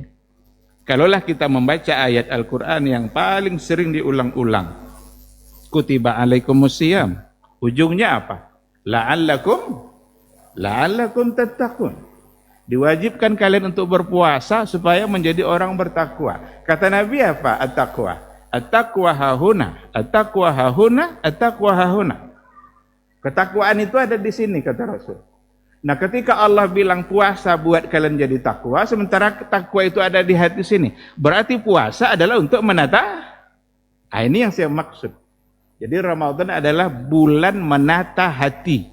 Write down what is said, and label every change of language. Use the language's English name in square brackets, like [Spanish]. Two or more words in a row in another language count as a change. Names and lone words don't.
[Indonesian] Kalaulah kita membaca ayat Al-Quran yang paling sering diulang-ulang. [Arabic] كُتِبَ عَلَيْكُمُ الصِّيَامُ. [Indonesian] Ujungnya apa? [Arabic] لعلكم تتقون. [Indonesian] Diwajibkan kalian untuk berpuasa supaya menjadi orang bertakwa. Kata Nabi apa? [Arabic] التقوى. التقوى هاهنا. التقوى هاهنا. التقوى هاهنا. [Indonesian] Ketakwaan itu ada di sini, kata Rasul. Nah, ketika Allah bilang puasa buat kalian jadi takwa, sementara takwa itu ada di hati sini. Berarti puasa adalah untuk menata. Nah, ini yang saya maksud. Jadi Ramadan adalah bulan menata hati.